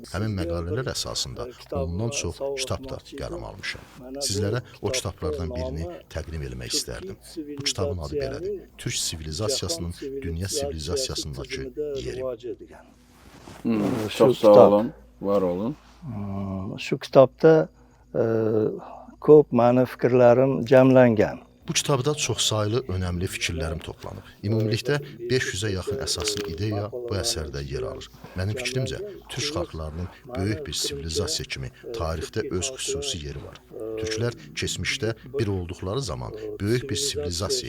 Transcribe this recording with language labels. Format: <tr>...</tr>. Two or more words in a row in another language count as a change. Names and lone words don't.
<az>Həmin məqalələr əsasında ondan çox kitab da qələm almışam. Sizlərə o kitablardan birini təqdim etmək istərdim. Bu kitabın adı belədir: Türk sivilizasiyasının dünya sivilizasiyasındakı yeri. Çox sağ olun, var olun.</az> <uz>Şu kitabda ko'p mani fikrlarim jamlangan.</uz> <az>Bu kitabda çoxsaylı önəmli fikirlərim toplanıb. Ümumilikdə 500-ə yaxın əsaslı ideya bu əsərdə yer alır. Mənim fikrimcə, türk xalqlarının böyük bir sivilizasiya kimi tarixdə öz xüsusi yeri var. Türklər keçmişdə bir olduqları zaman böyük bir sivilizasiya idilər.</az>